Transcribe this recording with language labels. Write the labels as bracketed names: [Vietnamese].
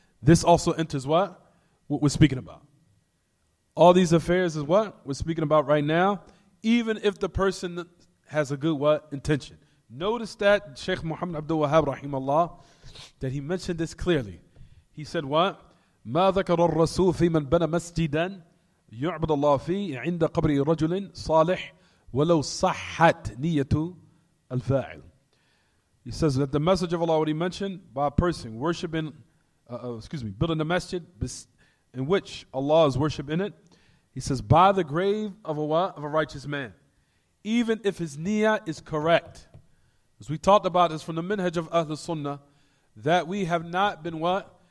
[English] This also enters what? What we're speaking about. All these affairs is what we're speaking about right now, even if the person has a good what? Intention. Notice that Shaykh Muhammad Abdul Wahhab rahimahullah, that he mentioned this clearly. He said what? [Arabic] ما ذكر الرسول في من بنى مسجدا يعبد الله فيه عند قبر رجل صالح ولو صحت نية الفاعل. [English] He says that the message of Allah already mentioned by a person worshiping, building a masjid in which Allah is worshipped in it. He says by the grave of a righteous man, even if his niyyah is correct. As we talked about this from the minhaj of Ahl Sunnah, that we have not been what?